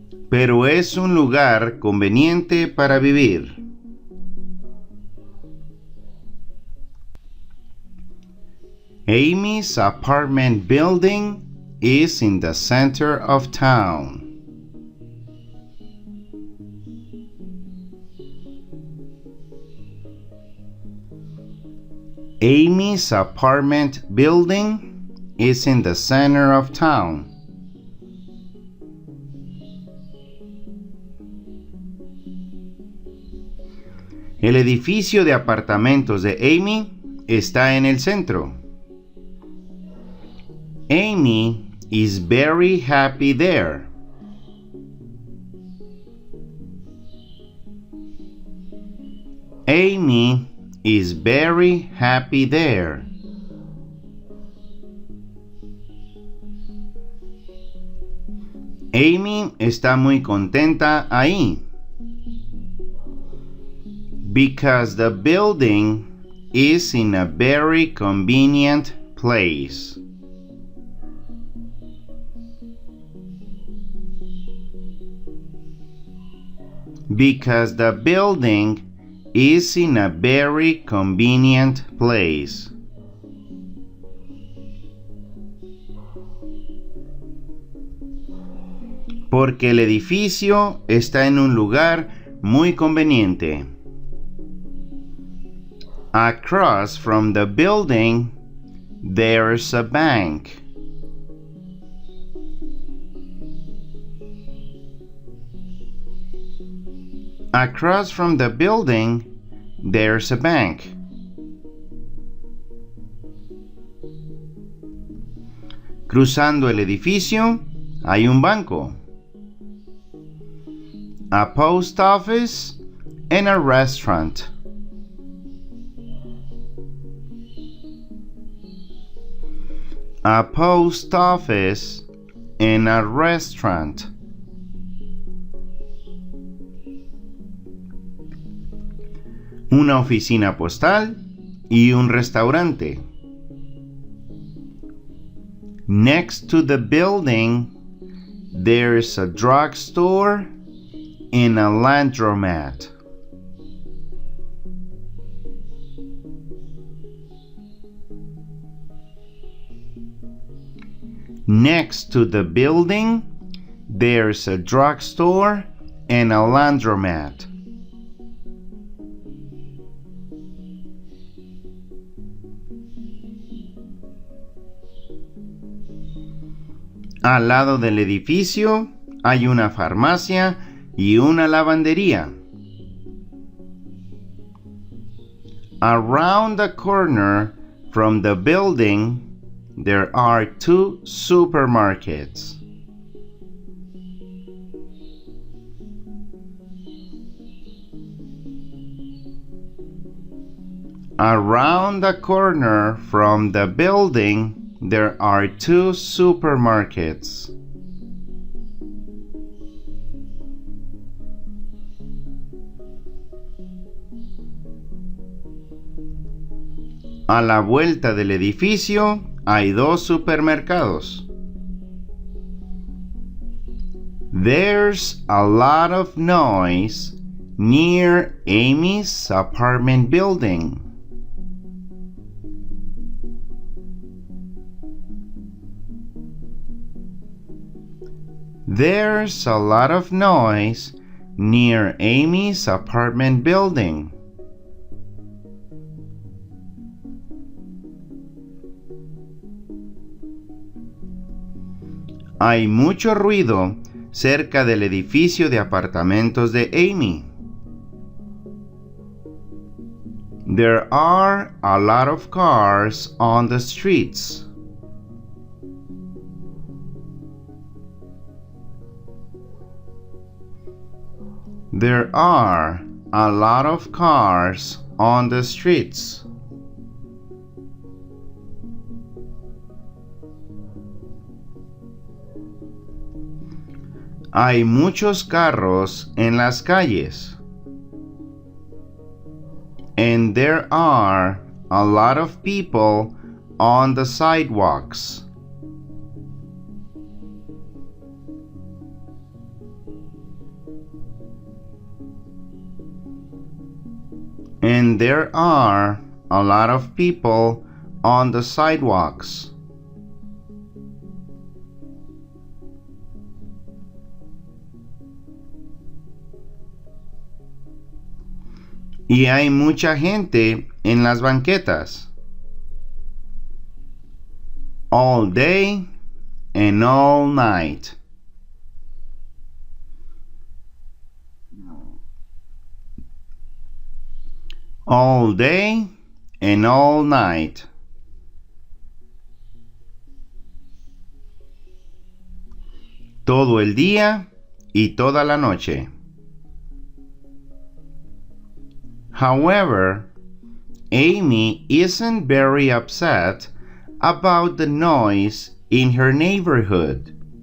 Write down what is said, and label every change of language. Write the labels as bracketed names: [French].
[Spanish] Pero es un lugar conveniente para vivir. [English] Amy's apartment building is in the center of town. Amy's apartment building is in the center of town. [Spanish] El edificio de apartamentos de Amy está en el centro. [English] Amy is very happy there. Amy is very happy there. [Spanish] Amy está muy contenta ahí. [English] Because the building is in a very convenient place. Because the building is in a very convenient place. [Spanish] Porque el edificio está en un lugar muy conveniente. [English] Across from the building, there's a bank. Across from the building, there's a bank. [Spanish] Cruzando el edificio, hay un banco. [English] A post office and a restaurant. A post office and a restaurant. [Spanish] Una oficina postal y un restaurante. [English] Next to the building, there's a drugstore and a laundromat. Next to the building, there's a drugstore and a laundromat. [Spanish] Al lado del edificio hay una farmacia y una lavandería. [English] Around the corner from the building, there are two supermarkets. Around the corner from the building, there are two supermarkets. [Spanish] A la vuelta del edificio hay dos supermercados. [English] There's a lot of noise near Amy's apartment building. There's a lot of noise near Amy's apartment building. [Spanish] Hay mucho ruido cerca del edificio de apartamentos de Amy. [English] There are a lot of cars on the streets. There are a lot of cars on the streets. [Spanish] Hay muchos carros en las calles. [English] And there are a lot of people on the sidewalks. And there are a lot of people on the sidewalks. [Spanish] Y hay mucha gente en las banquetas. [English] All day and all night. All day and all night. [Spanish] Todo el día y toda la noche. [English] However, Amy isn't very upset about the noise in her neighborhood.